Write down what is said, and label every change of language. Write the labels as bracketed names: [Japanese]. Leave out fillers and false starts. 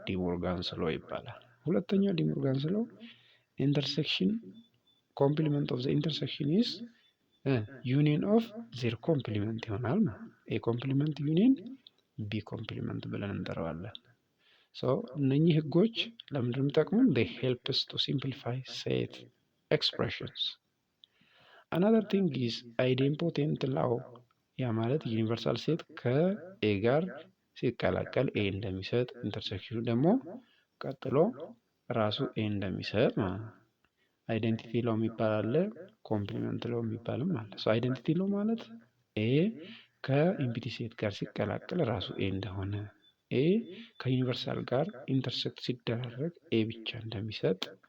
[Amharic] ዲሞርጋንስ ሎው ይባላል። ሁለተኛው ዲሞርጋንስ ሎው ኢንተርሴክሽን [English] ኮምፕሊመንት ኦፍ ዘ ኢንተርሴክሽን ኢዝ ዩኒየን ኦፍ ዜር ኮምፕሊመንት [Amharic] ይሆናል ማለት ነው። ኤ ኮምፕሊመንት ዩኒየን ቢ ኮምፕሊመንት ብለን እንጠራዋለን። እነኚህ ህጎች ለምንድን ነው የሚጠቅሙን? [English] they help us to simplify set expressions. another thing is idempotent law [Amharic] ያ ማለት ዩኒቨርሳል ሴት ከኤ ጋር ሲቀላቀል ኤ እንደሚሰጥ ኢንተርሴክሽኑ ደግሞ ቀጥሎ ራሱ ኤ እንደሚሰጥ ማለት ነው። አይደንቲቲ ሎው የሚባል አለ፣ ኮምፕሊመንት ሎው የሚባልም አለ። አይደንቲቲ ሎው ማለት ኤ ከኢምፒቲ ሴት ጋር ሲቀላቀል ራሱ ኤ እንደሆነ፣ ኤ ከዩኒቨርሳል ጋር ኢንተርሴክት ሲደረግ ኤ ብቻ እንደሚሰጥ